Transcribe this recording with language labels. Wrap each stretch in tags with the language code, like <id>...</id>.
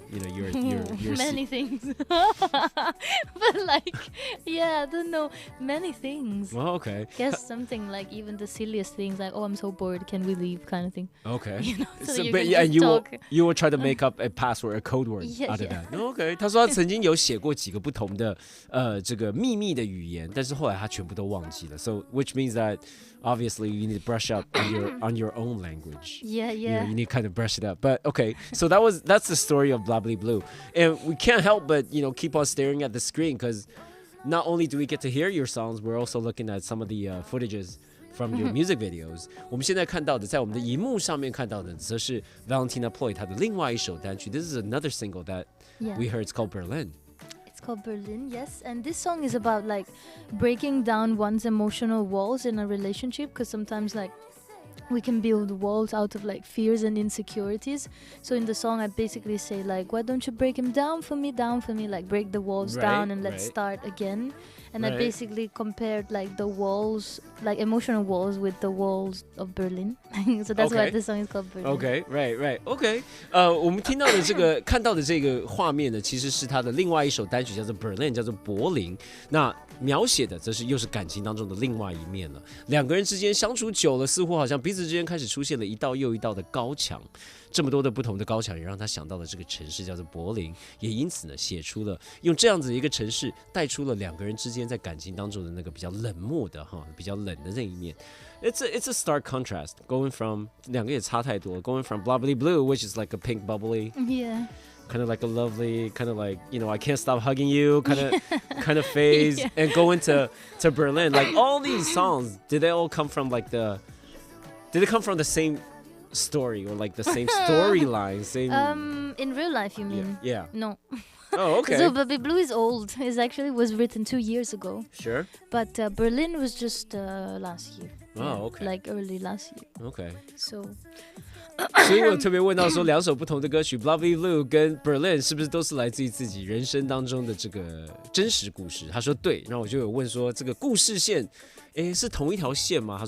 <en>Your many things. But like yeah, I don't know, many things. Well, okay. Guess something like even the silliest things like, oh, I'm so bored, can we leave, kind of thing. Okay. So you but can yeah, just you will talk. try to make up a password, a code word Yeah, out of yeah. that. Okay.</en> <zh>他说他曾经有写过几个不同的这个秘密的语言，但是后来他全部都忘记了。</zh> <en>So which means that obviously you need to brush up on your own language. Yeah, You yeah. need to kind of brush it up. But okay, so that's the story of Blah Blue, and we can't help but keep on staring at the screen because not only do we get to hear your songs, we're also looking at some of the from your music videos.</en> <zh>我们现在看到的，在我们的荧幕上面看到的，则是 Valentina Ploy 她的另外一首单曲。</zh> <en>This is another single that we heard. It's called Berlin. It's called Berlin, yes. And this song is about like breaking down one's emotional walls in a relationship, because sometimes like we can build walls out of like fears and insecurities. So in the song I basically say like, why don't you break them down for me, like break the walls down and let's start again. And I basically compared like the walls, like emotional walls, with the walls of Berlin. So that's why this song is called Berlin. Okay, right. Okay.</en> <zh>我们听到的这个看到的这个画面呢，其实是他的另外一首单曲，叫做 Berlin， 叫做柏林。那描写的则是又是感情当中的另外一面了。两个人之间相处久了，似乎好像彼此之间开始出现了一道又一道的高墙。这么多的不同的高墙，也让他想到了这个城市叫做柏林，也因此呢，写出了用这样子一个城市带出了两个人之间在感情当中的那个比较冷漠的比较冷的那一面。</zh> <en>It's a stark contrast going from</en> <zh>两个也差太多</zh> <en>going from bubbly blue, which is like a pink bubbly. Yeah. Kind of like a lovely, kind of like, I can't stop hugging you kind of phase, and going to Berlin. Like all these songs, did they come from the same story or like the same storyline? In real life, you mean? Yeah. No. Oh, okay. So Bubbly Blue is old. It actually was written 2 years ago. Sure. But Berlin was just last year. Oh, okay. Like early last year. Okay. So.</en> <zh>所以我特别问到说，两首不同的歌曲 Lovely Blue 跟 Berlin 是不是都是来自于自己人生当中的这个真实故事？他说对，然后我就有问说，这个故事线，是同一条线吗？</zh>